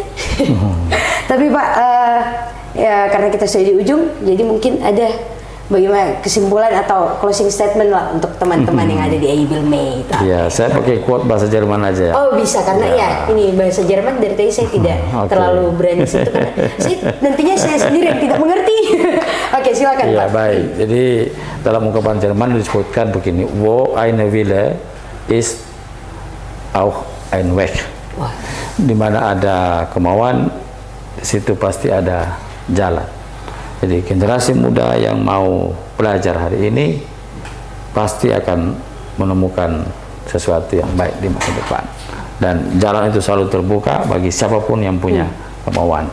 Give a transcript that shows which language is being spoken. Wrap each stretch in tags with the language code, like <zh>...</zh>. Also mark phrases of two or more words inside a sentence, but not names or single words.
<id>Tapi Pak, ya karena kita sudah di ujung, jadi mungkin ada bagaimana kesimpulan atau</id> <en>closing statement</en> <id>lah untuk teman-teman yang ada di IBILME. Ya, saya pakai quote bahasa Jerman aja. Oh bisa, karena ya ini bahasa Jerman dari tadi saya tidak terlalu berani situ, karena nantinya saya sendiri yang tidak mengerti. Oke, silakan Pak. Baik. Jadi dalam ungkapan Jerman disebutkan begini,</id> <de>wo eine Wille ist auch ein Weg.</de> <id>Di mana ada kemauan, di situ pasti ada jalan. Jadi generasi muda yang mau belajar hari ini pasti akan menemukan sesuatu yang baik di masa depan. Dan jalan itu selalu terbuka bagi siapapun yang punya kemauan.</id>